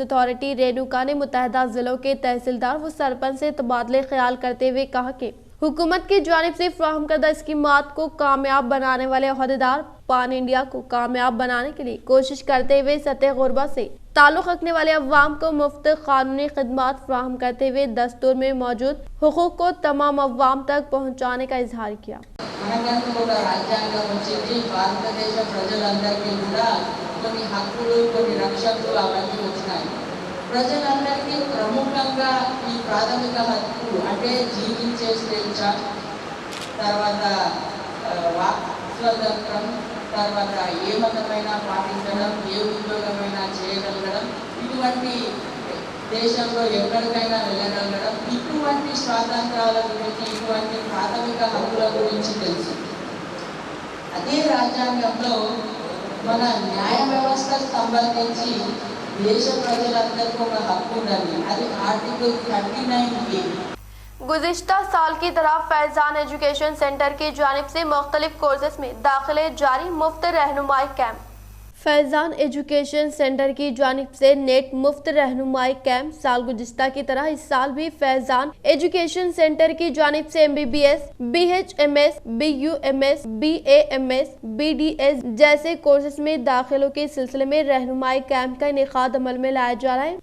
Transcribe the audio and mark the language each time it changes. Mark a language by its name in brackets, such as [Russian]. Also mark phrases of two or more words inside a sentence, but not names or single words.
[Urdu] اتھارٹی رینوکا نے متحدہ ضلعوں کے تحصیلدار و سرپنچ سے تبادلے خیال کرتے ہوئے کہا کہ حکومت کی جانب سے فراہم کردہ اسکیمات کو کامیاب بنانے والے عہدیدار [English] pan India [Urdu] کو کامیاب بنانے کے لیے کوشش کرتے ہوئے سطح غربا سے تعلق رکھنے والے عوام کو مفت قانونی خدمات فراہم کرتے ہوئے دستور میں موجود حقوق کو تمام عوام تک پہنچانے کا اظہار کیا. [Telugu] ప్రజలందరికీ ప్రముఖంగా ఈ ప్రాథమిక హక్కు అంటే జీవించే స్వేచ్ఛ, తర్వాత వాక్ స్వాతంత్రం, తర్వాత ఏ మతమైనా పాటించడం, ఏ ఉద్యోగమైనా చేయగలగడం, ఇటువంటి దేశంలో ఎక్కడికైనా వెళ్ళగలగడం, ఇటువంటి స్వాతంత్రాల గురించి, ఇటువంటి ప్రాథమిక హక్కుల గురించి తెలుసు. అదే రాజ్యాంగంలో మన న్యాయ వ్యవస్థకు సంబంధించి देश प्रजలందరికీ ఒక హక్కు ఉండాలి. అది आर्टिकल 39A। [Urdu] گزشتہ سال کی طرح فیضان ایجوکیشن سینٹر کی جانب سے مختلف کورسز میں داخلے جاری، مفت رہنمائی کیمپ. فیضان ایجوکیشن سینٹر کی جانب سے نیٹ مفت رہنمائی کیمپ سال گزشتہ کی طرح اس سال بھی فیضان ایجوکیشن سینٹر کی جانب سے MBBS, BHMS, BUMS, BAMS, BDS جیسے کورسز میں داخلوں کے سلسلے میں رہنمائی کیمپ کا انعقاد عمل میں لایا جا رہا ہے.